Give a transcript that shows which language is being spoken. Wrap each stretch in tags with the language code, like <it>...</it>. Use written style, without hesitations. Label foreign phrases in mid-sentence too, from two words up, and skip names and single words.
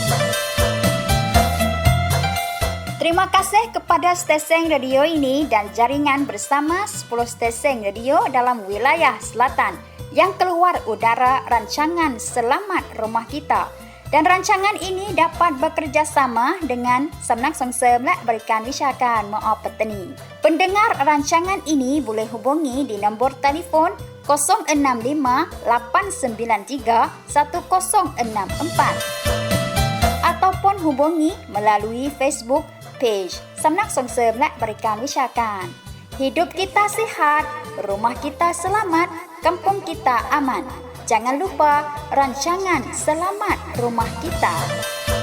<ms>Terima kasih kepada stesen radio ini dan jaringan bersama 10 stesen radio dalam wilayah selatan yang keluar udara rancangan Selamat Rumah Kita. Dan rancangan ini dapat bekerjasama dengan Semnak Songsem และบริการวิชาการมอ. ปัตตานี Pendengar rancangan ini boleh hubungi di nombor telefon 065-893-1064 ataupun hubungi melalui Facebook page สำนักส่งเสริมและบริการวิชาการ Hidup kita sihat, rumah kita selamat, kampung kita aman. Jangan lupa rancangan Selamat Rumah Kita.</ms>